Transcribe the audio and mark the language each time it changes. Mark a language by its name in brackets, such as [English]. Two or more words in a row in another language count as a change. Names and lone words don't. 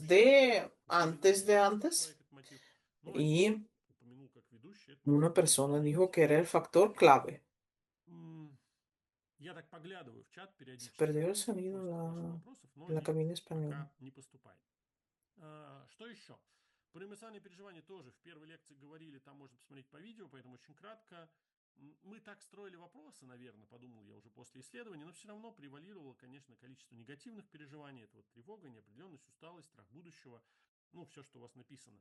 [Russian] ведущий, [Spanish] de antes de antes, [Russian] как мотив, ну, один [Spanish] y [Russian] упомянул как ведущий, это [Spanish] una [Russian] действительно [Spanish] persona [Russian] может [Spanish] dijo [Russian] быть. [Spanish] que era el factor clave. [Russian] Я так поглядываю в чат [Spanish] Se [Russian] периодически [Spanish] perdió el [Russian] в [Spanish] sonido [Russian] поисках ваших вопросов, но [Spanish] en la [Russian] они [Spanish] cabina española. [Russian] пока не поступают. Что еще? Про эмоциональные переживания тоже в первой лекции говорили, там можно посмотреть по видео, поэтому очень кратко. Мы так строили вопросы, наверное, подумал я уже после исследования, но все равно превалировало, конечно, количество негативных переживаний. Это вот тревога, неопределенность, усталость, страх будущего. Ну, все, что у вас написано.